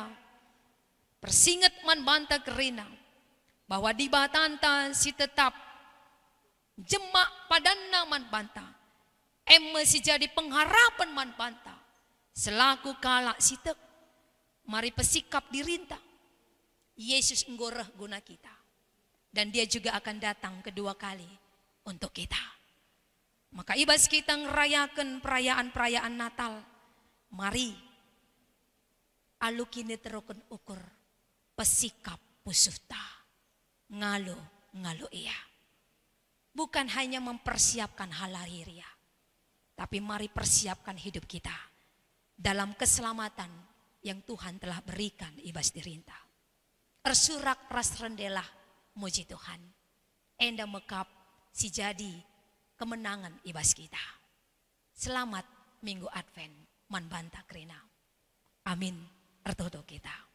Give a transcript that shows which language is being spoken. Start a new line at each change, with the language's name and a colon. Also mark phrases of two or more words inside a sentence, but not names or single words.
Batak Karo: Persingat man banta kerina. Bahwa di batanta si tetap jemak padanna man banta. Si jadi pengharapan man banta. Selaku kalak si tek. Mari pesikap dirinta. Yesus enggoreh guna kita.
Indonesian: Dan dia juga akan datang kedua kali untuk kita. Maka ibas kita ngerayakan perayaan-perayaan Natal.
Batak Karo: Mari. Alu kini terukun ukur. Pesikap pusuhta. Ngalo iya.
Indonesian: Bukan hanya mempersiapkan hal lahiriah. Tapi mari persiapkan hidup kita. Dalam keselamatan yang Tuhan telah berikan
Batak Karo: ibas dirinta. Ersurak ras rendelah muji Tuhan. Enda mekap si jadi kemenangan ibas kita.
Indonesian: Selamat Minggu Advent
Batak Karo: man banta krina. Amin. Ertodo kita.